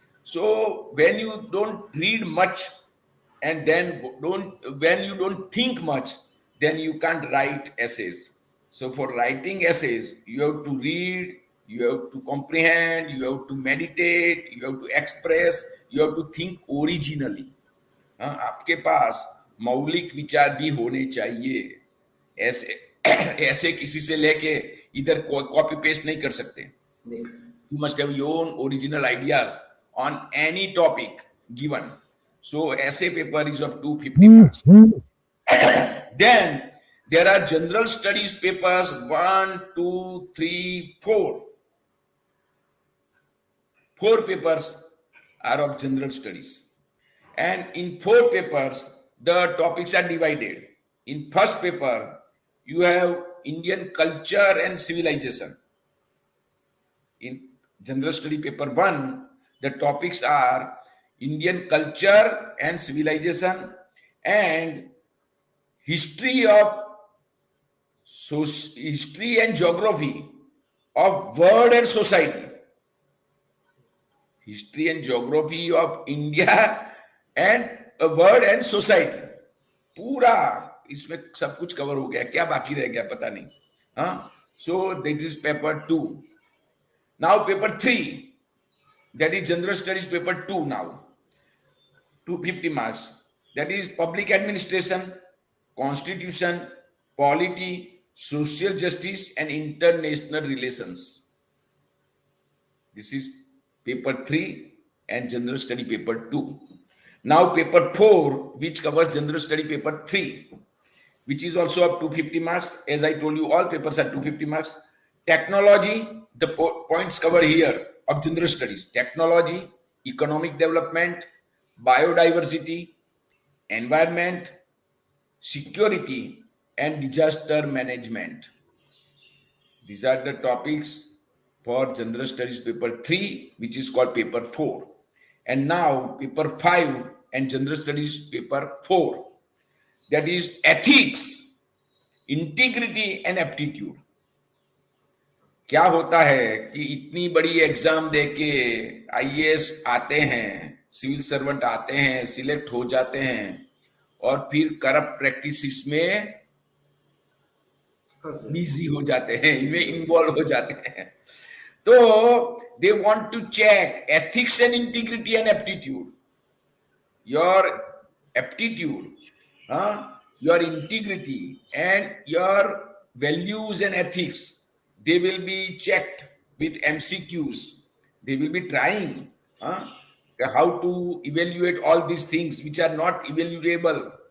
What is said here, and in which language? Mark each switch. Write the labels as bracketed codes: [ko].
[en] So when you don't read much, and then don't when you don't think much, then you can't write essays. So for writing essays, you have to read, you have to comprehend, you have to meditate, you have to express, you have to think originally. [hi] आपके पास मौलिक विचार भी होने चाहिए. ऐसे ऐसे किसी से लेके इधर कॉपी पेस्ट नहीं कर सकते. [en] You must have your own original ideas on any topic given. So essay paper is of 250 marks. Then there are general studies papers 1, 2, 3, 4. 4 papers are of general studies. And in 4 papers, the topics are divided. In first paper, you have Indian culture and civilization. In general study paper 1, the topics are Indian culture and civilization and history and geography of world and society. History and geography of India and world and society. [hi] पूरा इसमें सब कुछ cover हो गया. क्या बाकी रह गया पता नहीं. [en] So this is paper 2. Now paper 3, that is general studies paper 2 now. 250 marks. That is public administration, constitution, polity, social justice, and international relations. This is paper 3 and general study paper 2. Now paper 4, which covers general study paper 3, which is also of 250 marks. As I told you, all papers are 250 marks. Technology, the points covered here of general studies: technology, economic development, biodiversity, environment, security, and disaster management. These are the topics for general studies paper 3, which is called paper 4. And now paper 5 and general studies paper 4, that is ethics, integrity, and aptitude. [hi] क्या होता है कि इतनी बड़ी exam देके IAS आते हैं, civil servant आते हैं, सिलेक्ट हो जाते हैं, और फिर करप्ट प्रैक्टिसेस में बिजी हो जाते हैं, इनमें इन्वॉल्व हो जाते हैं. [en] तो they want to check ethics and integrity and aptitude. Your aptitude, your integrity and your values and ethics, they will be checked with MCQs. They will be trying how to evaluate all these things which are not evaluable.